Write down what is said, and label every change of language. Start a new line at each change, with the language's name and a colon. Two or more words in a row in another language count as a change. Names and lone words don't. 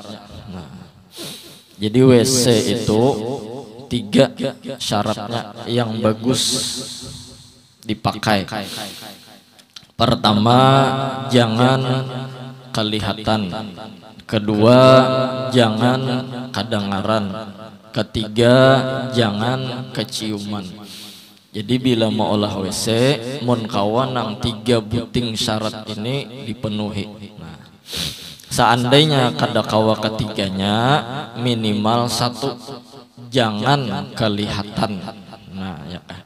Indonesian: Jadi WC itu 3 syaratnya yang bagus dipakai. Pertama, jangan kelihatan. Kedua, jangan kedengaran. Ketiga, jangan keciuman.
Banjar: Jadi bila mau olah WC, mun kawan yang 3 buting syarat ini dipenuhi. Seandainya kada kawa ketiganya, minimal 1, jangan kelihatan. Nah, ya.